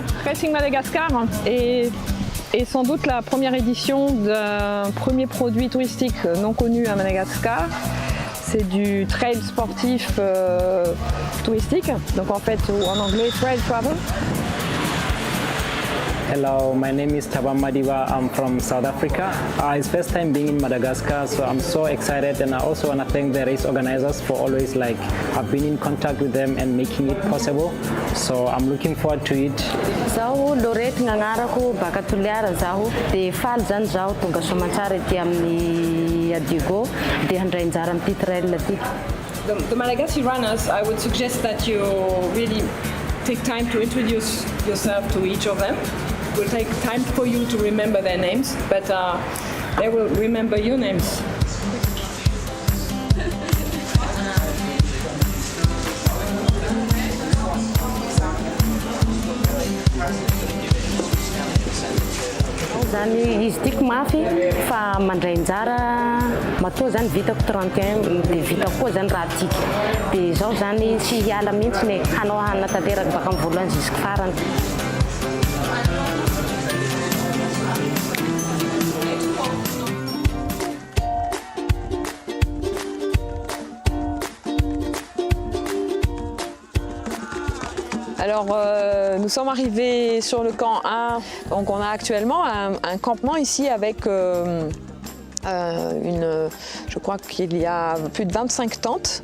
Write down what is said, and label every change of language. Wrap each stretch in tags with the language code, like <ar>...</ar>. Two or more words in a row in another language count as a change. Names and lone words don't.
<fr>Racing Madagascar est sans doute la première édition d'un premier produit touristique non connu à Madagascar. C'est du trail sportif touristique, donc en fait en anglais</fr> <en>trail travel. Hello, my name is Thabang Madiba. I'm from South Africa. It's first time being in Madagascar, so I'm so excited, and I also want to thank the race organizers for always I've been in contact with them and making it possible. So I'm looking forward to it.</en> <mg>Zaho Lorette gnanarako baka Toliara zaho de faly zany zaho tonga Soamantsara ety amin'ny Adigo de handray anjara amin'ity trail ty.</mg> <en>The Malagasy runners, I would suggest that you really take time to introduce yourself to each of them. It will take time for you to remember their names, but they will remember your names.</en> <mg>Zany izy tiako mafy fa mandray anjara matoa zany vitako 31 de vitako koa zany raha tiky de zao zany tsy hiala mihitsy ny hanao hanatanteraka baka amin'ny voalohany jusque farany.</mg> <fr>Alors nous sommes arrivés sur le camp 1, donc on a actuellement un campement ici avec je crois qu'il y a plus de 25 tentes.</fr>